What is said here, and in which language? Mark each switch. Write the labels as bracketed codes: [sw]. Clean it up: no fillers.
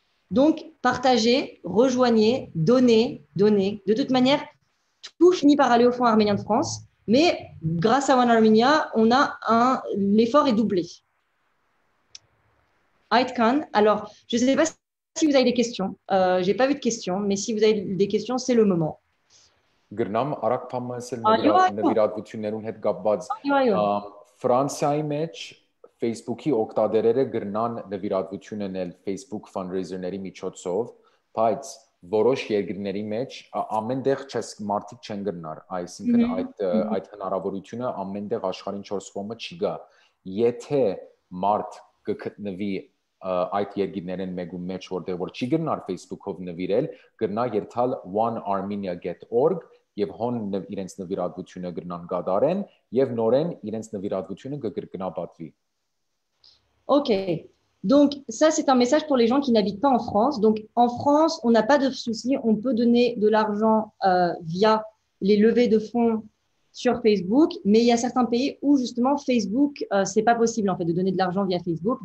[fr] Donc, partagez, rejoignez, donnez. De toute manière, tout finit par aller au fonds arménien de France, mais grâce à One Armenia, l'effort est doublé. Aitkan, alors, je ne sais pas si vous avez des questions. Je n'ai pas vu de questions, mais si vous avez des questions, c'est le moment. [hy] Գրնամ արագ փամասել նվիրատվություններուն հետ կապված Ֆրանսիայի մեջ Facebook-ի օգտատերերը գրնան նվիրատվություն անել Facebook fundraiser-ների միջոցով, բայց որոշ երկրների մեջ ամենտեղ մարդիկ չեն գրնար, այսինքն այդ հնարավորությունը ամենտեղ աշխարհին 4 կողմը չի գա։ Եթե մարդ կգտնվի այդ երկրներեն մեկում մեջ որտեղ որ չի գրնար Facebook-ով նվիրել, գրնա երթալ onearmenia.org եւ հոն իրենց նվիրատվությունը գրնան կատարեն եւ նորեն իրենց նվիրատվությունը կգրգնաբատվի. [en] OK. [fr] Donc ça c'est un message pour les gens qui n'habitent pas en France. Donc en France, on n'a pas de souci, on peut donner de l'argent via les levées de fonds sur Facebook, mais il y a certains pays où justement Facebook c'est pas possible en fait de donner de l'argent via Facebook.